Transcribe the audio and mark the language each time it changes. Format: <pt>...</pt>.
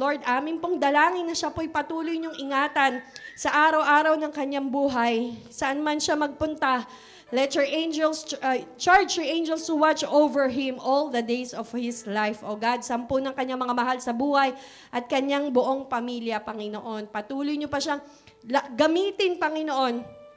<tl>Lord, amin pong dalangin na siya po'y patuloy niyong ingatan sa araw-araw ng Kanyang buhay. Saan man siya magpunta,</tl> <en>let your angels, charge your angels to watch over him all the days of his life, O God.</en> <tl>Sampu ng Kanyang mga mahal sa buhay at Kanyang buong pamilya, Panginoon. Patuloy niyo pa siyang gamitin, Panginoon.</tl>